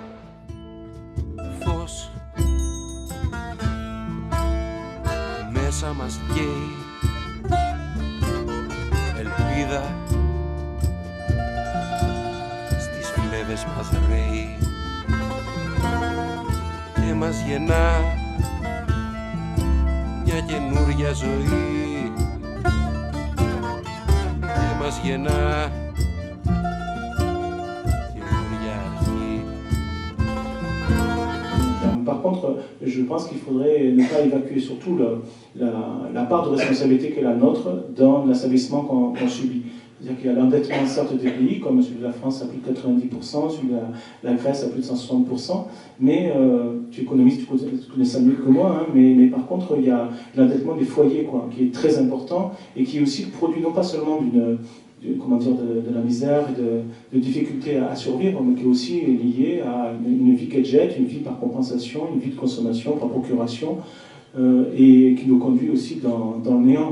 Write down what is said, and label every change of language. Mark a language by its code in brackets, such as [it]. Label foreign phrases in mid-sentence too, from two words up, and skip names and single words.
[el] Φως μέσα μας καίει, ελπίδα στις φλέβες μας ρέει και μας γεννά μια καινούρια ζωή και μας γεννά καινούρια αρχή. [fr] Par contre, je pense qu'il faudrait ne pas évacuer surtout la part de responsabilité qui est la nôtre dans l'asservissement qu'on subit. C'est-à-dire qu'il y a l'endettement certes des pays, comme celui de la France à plus de 90%, celui de la Grèce à plus de 160%, mais tu es économiste, tu connais ça mieux que moi, hein, mais par contre il y a l'endettement des foyers quoi, qui est très important et qui est aussi le produit non pas seulement de la misère et de difficultés à survivre, mais qui est aussi lié à une vie gadget, une vie par compensation, une vie de consommation par procuration, et qui nous conduit aussi dans le néant.